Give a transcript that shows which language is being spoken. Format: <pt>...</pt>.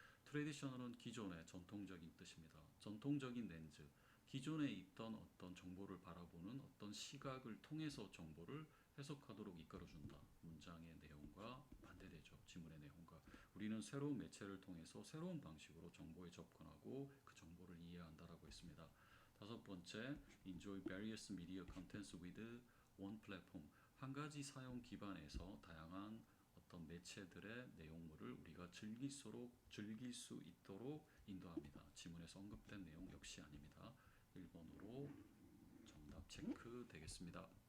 <ko>트레디셔널은 기존의 전통적인 뜻입니다. 전통적인 렌즈, 기존에 있던 어떤 정보를 바라보는 어떤 시각을 통해서 정보를 해석하도록 이끌어준다. 문장의 내용과 반대되죠. 지문의 내용과. 우리는 새로운 매체를 통해서 새로운 방식으로 정보에 접근하고 그 정보를 이해한다라고 했습니다. 다섯 번째,</ko> <en>enjoy various media contents with one platform.</en> <ko>한 가지 사용 기반에서 다양한 어떤 매체들의 내용물을 우리가 즐길 수 있도록 인도합니다. 지문에서 언급된 내용 역시 아닙니다. 1번으로 정답 체크 되겠습니다.</ko>